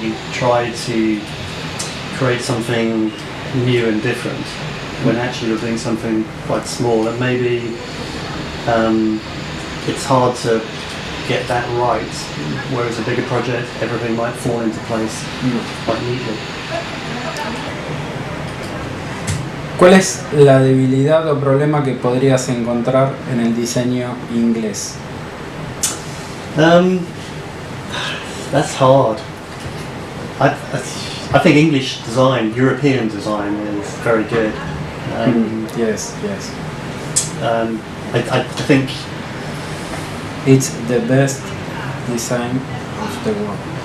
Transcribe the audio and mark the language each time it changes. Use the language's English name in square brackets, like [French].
[English] You try to create something new and different when actually you're doing something quite small, and maybe it's hard to get that right, whereas a bigger project, everything might fall into place quite neatly. [Spanish] ¿Cuál es la debilidad o problema que podrías encontrar en el diseño inglés? [English] That's hard. I think English design, European design, is very good. Yes. I think it's the best design of the world.